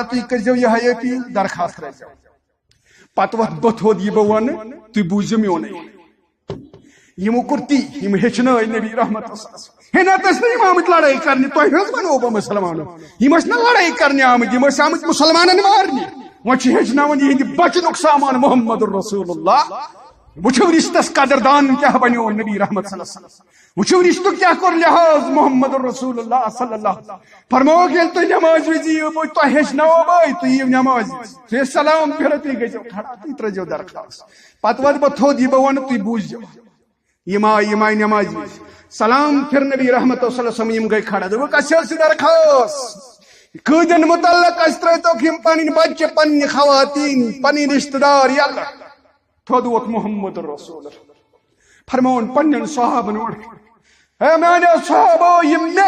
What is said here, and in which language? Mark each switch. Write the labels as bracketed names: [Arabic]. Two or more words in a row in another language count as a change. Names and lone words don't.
[Kashmiri] تُہۍ کٔرۍزیو یِہے أپیٖل درخاست ترٲیزیو پتہٕ وۄتھ بہٕ تھوٚد یہِ بہٕ وَنہٕ تُہۍ بوٗزِو میونٕے یمو کوٚر تی یِم ہیٚچھنٲے نبی رحمت ہے نتہٕ ٲسۍ نہٕ یِم آمٕتۍ لڑٲے کرنہِ تۄہہِ حظ ونو بہٕ مُسلمانو یِم ٲسۍ نہٕ لڑٲے کرنہِ آمٕتۍ یِم ٲسۍ آمٕتۍ مُسلمانن مارنہِ وۄنۍ چھِ ہیٚچھناوان یِہنٛدِ بچنُک سامان محمد رسول اللہ وچھو رشتس قدردان کیا بنیو نبی رحمت [Arabic] صلی اللہ علیہ وسلم [Kashmiri] وچھو رشتہ کیا کور لحاظ محمد رسول اللہ [Arabic] صلی اللہ علیہ وسلم [Kashmiri] فرموک ییٚلہِ تُہۍ نٮ۪مازِ وِزِ یِیِو تۄہہِ ہیٚچھناوو بہٕ تُہۍ یِیِو نٮ۪مازِ وِزِ تُہۍ سلام پھِرِو تُہۍ گٔژھِو کھڑا تُہۍ ترٲیزیو درخاست پتہٕ وۄتھٕ بہٕ تھوٚد یہِ بہٕ وَنہٕ تُہۍ بوٗزِو یِم آیہِ نٮ۪مازِ وِزِ سلام پھِر نبی رحمت [Arabic] صلی اللہ علیہ وسلم [Kashmiri] یِم گٔے کھڑا دوٚپُکھ اَسہِ حظ چھِ درخاست قۭدٮ۪ن مُتعلق اَسہِ ترٲیتوکھ یِم پنٕنۍ بچہِ پننہِ خواتیٖن پنٕنۍ رشتہٕ دار یلہٕ تھوٚد ووت محمد رسول فرمون پنن صحابن ہے میانیو صحابو یم مے